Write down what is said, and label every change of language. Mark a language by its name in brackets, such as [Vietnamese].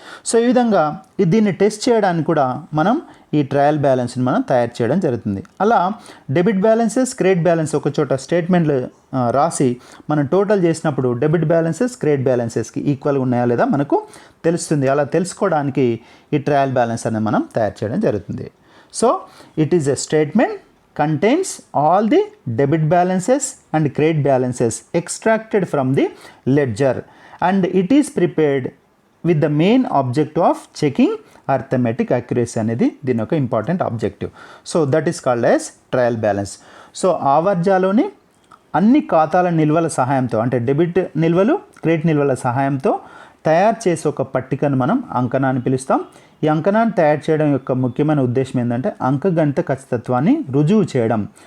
[Telugu] So ఈ విధంగా దీన్ని టెస్ట్ చేయడానికి కూడా మనం ఈ ట్రయల్ బ్యాలెన్స్ని మనం తయారు చేయడం జరుగుతుంది. అలా డెబిట్ బ్యాలెన్సెస్, క్రెడిట్ బ్యాలెన్స్ ఒక చోట స్టేట్మెంట్లు రాసి మనం టోటల్ చేసినప్పుడు డెబిట్ బ్యాలెన్సెస్ క్రెడిట్ బ్యాలెన్సెస్కి ఈక్వల్గా ఉన్నాయా లేదా మనకు తెలుస్తుంది. అలా తెలుసుకోవడానికి ఈ ట్రయల్ బ్యాలెన్స్ అనేది మనం తయారు చేయడం జరుగుతుంది. [English] so it is a statement contains all the debit balances and credit balances extracted from the ledger, and it is prepared with the main objective of checking arithmetic accuracy [Telugu] అనేది దీని యొక్క important objective. [English] So that is called as trial balance. [Telugu] So ఆవర్జాలోని అన్ని ఖాతాల నిల్వల సహాయంతో, అంటే debit నిల్వలు credit నిల్వల సహాయంతో తయారు చేసే ఒక పట్టికను మనం అంకణా అని పిలుస్తాం. ఈ అంకణాన్ని తయారు చేయడం యొక్క ముఖ్యమైన ఉద్దేశం ఏంటంటే అంకగణిత ఖచ్చితత్వాన్ని రుజువు చేయడం.